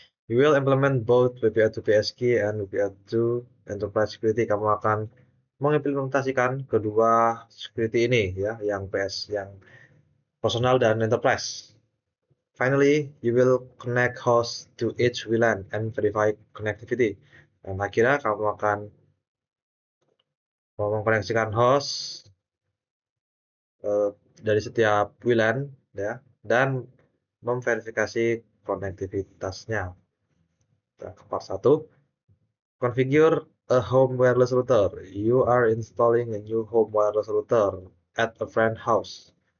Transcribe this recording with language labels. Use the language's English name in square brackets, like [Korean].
[English] You will implement both WPA2 PSK and WPA2 Enterprise Security. [Indonesian] Kamu akan mengimplementasikan kedua security ini ya, yang PS, yang personal dan enterprise. [English] Finally, you will connect host to each WLAN and verify connectivity. [Indonesian] Dan akhirnya kamu akan mengkoneksikan host dari setiap WLAN ya, dan memverifikasi konektivitasnya. [English] Nah, part 1, configure a home wireless router. You are installing a new home wireless router at a friend house.